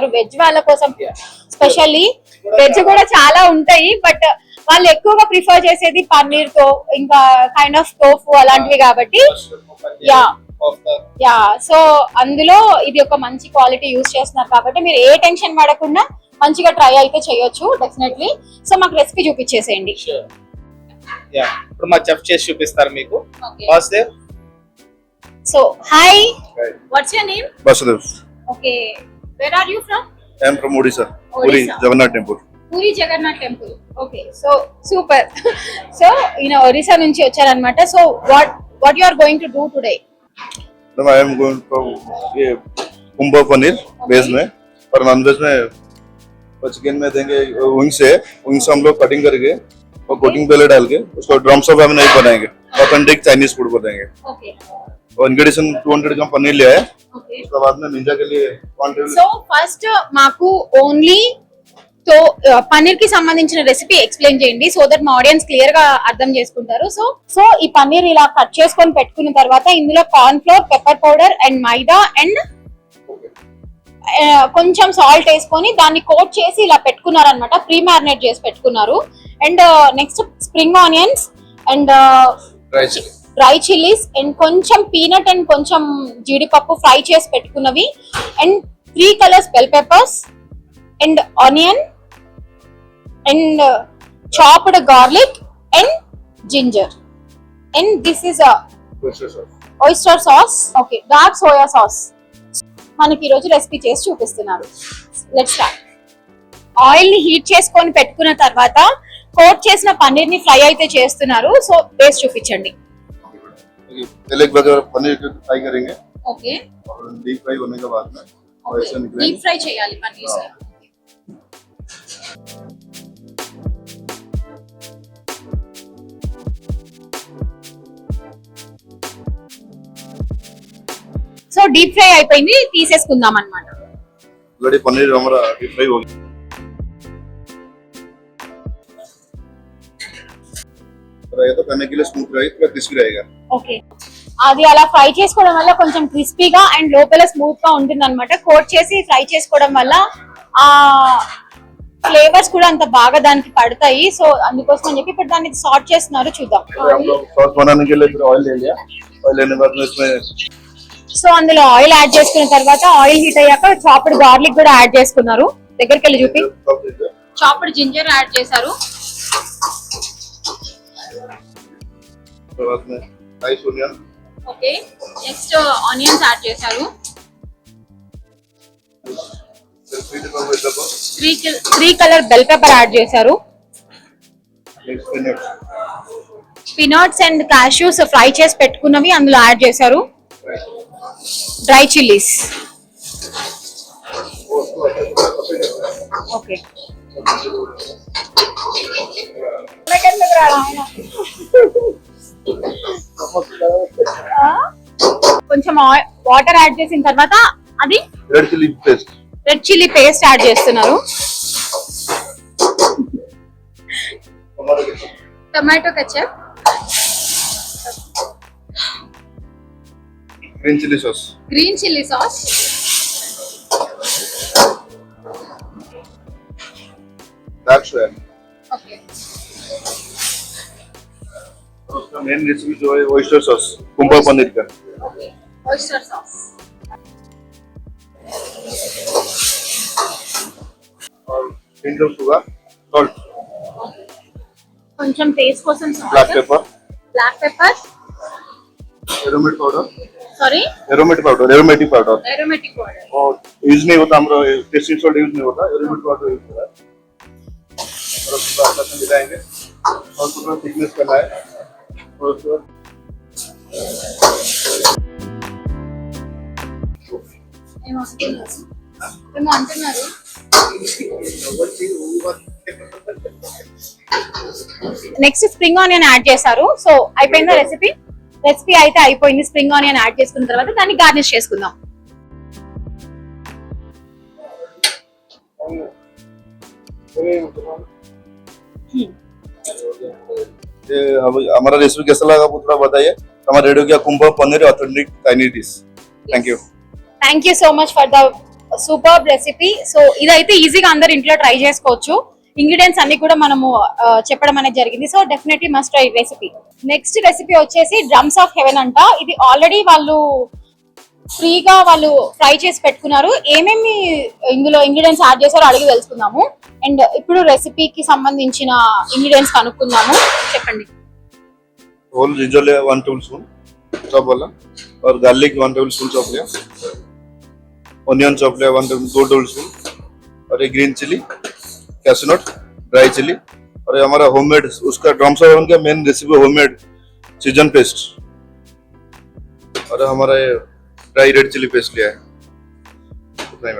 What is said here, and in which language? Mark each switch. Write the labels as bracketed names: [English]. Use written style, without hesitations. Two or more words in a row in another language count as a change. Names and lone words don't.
[Telugu] వెజ్ వాళ్ళ కోసం స్పెషల్లీ, వెజ్ కూడా చాలా ఉంటాయి బట్ వాళ్ళు ఎక్కువగా ప్రిఫర్ చేసేది పన్నీర్ తో ఇంకా [English] kind of tofu [Telugu] అలాంటివి కాబట్టి సో అందులో ఇది ఒక మంచి క్వాలిటీ యూజ్ చేస్తున్నారు కాబట్టి మీరు ఏ టెన్షన్ పడకుండా మంచిగా ట్రై అయితే చేయొచ్చు డెఫినెట్లీ. సో మాకు రెసిపీ చూపించేసేయండి. ఇప్పుడు మా చెఫ్ చేసి చూపిస్తారు మీకు. సో హాయ్, [English] What's your name? Vasudev. Okay, where are you from? I am from Odisha. Puri Jagannath Temple. [Telugu] పూరి జగన్నాథ్ టెంపుల్. ఓకే, సో సూపర్. సో ఈయన ఒరిస్సా నుంచి వచ్చారనమాట. [English] So what you are going to do today? Now I am going to [Hindi] ये कुंभा पनीर वेज में और नॉन वेज में चिकन में देंगे विंग्स है, विंग्स हम लोग कटिंग करके और कोटिंग पहले डाल के उसको [English] drums of [Hindi] हम नहीं बनाएंगे, [English] authentic Chinese food [Hindi] बनाएंगे. ओके, और इंग्रेडिएंट 200 ग्राम पनीर लिया है. उसके बाद में निंजा के लिए 1 टेबल. [Telugu] సో ఫస్ట్ మాకు ఓన్లీ తో పన్నీర్ కి సంబంధించిన రెసిపీ ఎక్స్ప్లెయిన్ చేయండి [English] so that [Telugu] మా ఆడియన్స్ క్లియర్ గా అర్థం చేసుకుంటారు. సో ఈ పన్నీర్ ఇలా కట్ చేసుకొని పెట్టుకున్న తర్వాత ఇందులో [English] corn flour, pepper powder and [Telugu] మైదా అండ్ కొంచెం సాల్ట్ వేసుకొని దాన్ని కోట్ చేసి ఇలా పెట్టుకున్నారు అనమాట. [English] pre marinate [Telugu] చేసి పెట్టుకున్నారు. [English] and next spring onions and dry chillies and [Telugu] కొంచెం [English] peanut and [Telugu] కొంచెం జీడిపప్పు ఫ్రై చేసి పెట్టుకున్నవి అండ్ [English] 3 colours bell peppers and onion and chopped garlic and ginger and this is oyster sauce. [Telugu] ఓకే, [English] dark soya sauce [Telugu] మనకి ఈ రోజు రెసిపీ చేసి చూపిస్తున్నారు. [English] Let's start. [Telugu] ఆయిల్ ని హీట్ చేసుకొని పెట్టుకున్న తర్వాత కోట్ చేసిన పన్నీర్ ని ఫ్రై అయితే చేస్తున్నారు. సో టేస్ట్ చూపించండి. [Hindi] पहले एक बार पनीर को फ्राई करेंगे. [Telugu] ఓకే, [Hindi] और [English] deep fry [Hindi] होने के बाद में ऐसे निकलेंगे. [English] deep fry [Telugu] చేయాలి పన్నీర్ ని. సో [English] deep fry [Telugu] అయిపోయింది, తీసేసుకుందాం అన్నమాట. [Hindi] ऑलरेडी पनीर हमारा [English] deep fry [Hindi] हो गया. तो खाने के लिए स्मूथ रहेगा, थोड़ा क्रिस्पी रहेगा. [Telugu] ఓకే, అది అలా ఫ్రై చేసుకోవడం వల్ల కొంచెం క్రిస్పీగా అండ్ లోపల స్మూత్ గా ఉంటుంది అనమాట. కోట్ చేసి ఫ్రై చేసుకోవడం వల్ల ఆ ఫ్లేవర్స్ కూడా అంత బాగా దానికి పడతాయి. సో అందుకోసం అని చెప్పి ఇప్పుడు దాన్ని సార్ట్ చేస్తున్నారు, చూద్దాం. [Hindi] हम लोग सॉस बनाने के लिए फिर ऑयल ले लिया. ऑयल लेने के बाद में इसमें [Telugu] సో అందులో [English] oil add [Telugu] చేసుకున్న తర్వాత [English] oil heat [Telugu] అయ్యాక [English] chopped garlic [Telugu] కూడా యాడ్ చేసుకున్నారు. దగ్గరికి వెళ్ళి చూపి. [English] chopped ginger [Telugu] యాడ్ చేశారు. [Hindi] बाद में [English] rice onion. Okay, next onions [Telugu] యాడ్ చేశారు. [English] 3 colour bell pepper [Telugu] యాడ్ చేశారు. [English] peanuts and cashews [Telugu] ఫ్రై చేసి పెట్టుకున్నవి అందులో యాడ్ చేశారు. [English] Dry chillies. Okay, [Telugu] కొంచెం [English] water add [Telugu] చేసిన తర్వాత అది [English] red chilli paste red chilli paste [Telugu] యాడ్ చేస్తున్నారు. [English] tomato ketchup, green chilli sauce green chilli sauce, dark soya [Telugu] ఓకే, [Hindi] और उसका [English] main recipe [Hindi] जो है [English] oyster sauce [Hindi] कुंभा पनीर का [English] oyster sauce, और hint of sugar salt [Telugu] కొంచెం టేస్ట్ కోసం [English] black pepper black pepper, aromat powder సారీ aromatic powder aromatic powder, [Hindi] और यूज नहीं होता हमारा [English] tasting salt [Hindi] यूज नहीं होता [English] aromatic powder [Hindi] यूज होता है और उसको अच्छा से मिलाएंगे और थोड़ा थिकनेस करना है और उसके बाद [Telugu] ఏమో అంటున్నారు. [English] next spring onion add [Telugu] చేశారు. సో అయిపోయిందా రెసిపీ? రెసిపీ అయితే అయిపోయింది. [English] spring onion add [Telugu] చేసుకున్న తర్వాత దాన్ని గార్నిష్ చేసుకుందాం. [Hindi] ये हमारा रेसिपी कैसा लगा वो थोड़ा बताइए. हमारा रेडियो किया कुंभा पनीर [English] authentic Chinese dish. Thank you. Thank you so much for the superb recipe. [Telugu] సో ఇదైతే ఈజీగా అందరు ఇంట్లో ట్రై చేసుకోవచ్చు. ఇంగ్రీడియంట్స్ అన్ని కూడా మనము చెప్పడం అనేది జరిగింది. [English] So definitely must try recipe. [Telugu] నెక్స్ట్ రెసిపీ వచ్చేసి డ్రమ్స్ ఆఫ్ హెవెన్ అంట. ఇది ఆల్రెడీ వాళ్ళు ఫ్రీగా వాళ్ళు ఫ్రై చేసి పెట్టుకున్నారు. ఏమేమి ఇందులో ఇంగ్రీడియంట్స్ యాడ్ చేశారో అడిగి తెలుసుకుందాము. అండ్ ఇప్పుడు రెసిపీకి సంబంధించిన ఇంగ్రీడియంట్స్ కనుక్కుందాము. చెప్పండి. [English] whole ginger [Hindi] लिया 1 टेबलस्पून चॉप वाला और गार्लिक 1 टेबलस्पून चॉप लिया. ऑनियन चॉप लिया 2 टेबलस्पून और ये [English] green chilli, cashnut, dry chilli [Hindi] और ये हमारा होममेड उसका ड्रम्स ऑफ हेवन का मेन रेसिपी [English] homemade season paste [Hindi] और हमारा ये [English] dry red chilli paste [Hindi] लिया है.